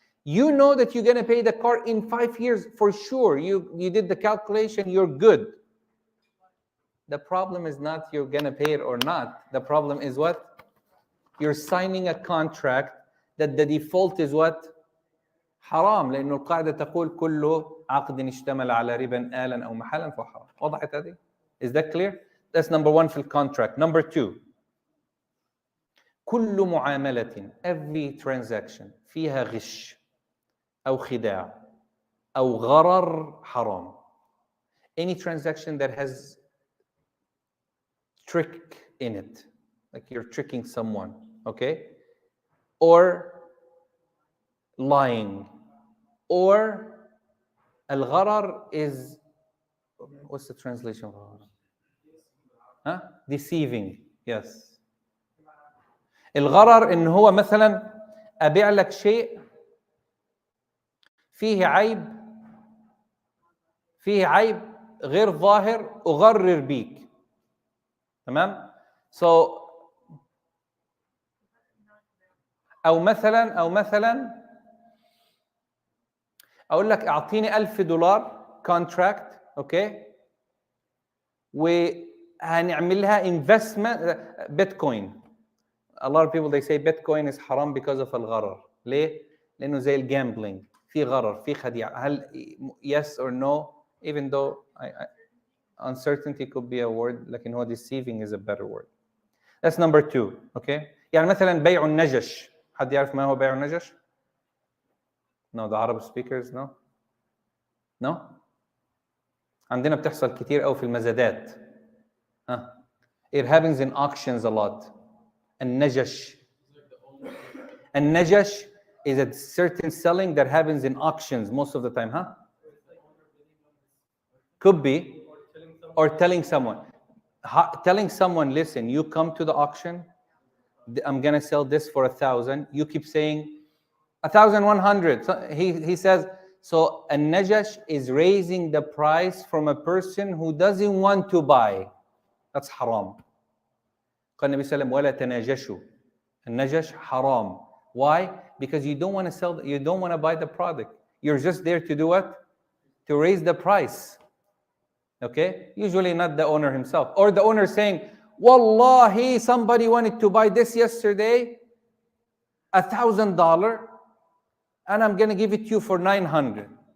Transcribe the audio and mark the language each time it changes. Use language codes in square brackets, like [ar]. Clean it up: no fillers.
[en] You know that you're going to pay the car in 5 years for sure. You did the calculation, you're good. The problem is not you're going to pay it or not. The problem is what? You're signing a contract that the default is what? [ar] حرام. لأنه القاعدة تقول كل عقد اشتمل على ربا آلا أو محلا فهو حرام. وضحت هذه? [en] Is that clear? That's number one [ar] في [en] contract. Number two. [ar] كل معاملة, [en] every transaction [ar] فيها غش أو خداع أو غرر حرام. [en] Any transaction that has trick in it, like you're tricking someone, okay? Or lying. Or al-gharar is, what's the translation of gharar? Huh? Deceiving, yes. [ar] الغرر إن هو مثلا أبيع لك شيء فيه عيب غير ظاهر أغرر بيك. تمام؟ So أو مثلا أقول لك أعطيني $1000 [en] contract, okay? [ar] وهنعملها investment Bitcoin. [en] A lot of people they say Bitcoin is haram because of الغرر. [ar] ليه؟ لأنه زي الجامبلينج. في غرر، في خديعة. هل [en] yes or no? Even though uncertainty could be a word, [ar] لكن هو [en] deceiving is a better word. That's number two, okay? [ar] يعني مثلا بيع النجش. حد يعرف ما هو بيع النجش? [en] No, the Arab speakers, no? No. [ar] عندنا بتحصل كتير قوي في المزادات. [en] It happens in auctions a lot. النجش is a certain selling that happens in auctions most of the time, huh? Could be. Or telling someone. Telling someone, listen, you come to the auction, I'm going to sell this for 1,000. You keep saying 1,100. So he says, so a najash is raising the price from a person who doesn't want to buy. That's haram. [ar] قال النبي صلى الله عليه وسلم ولا تناجشوا. [en] النجش haram. Why? Because you don't want to sell, you don't want to buy the product. You're just there to do what? To raise the price. Okay? Usually not the owner himself. Or the owner saying, Wallahi, somebody wanted to buy this yesterday, $1,000, and I'm going to give it to you for 900.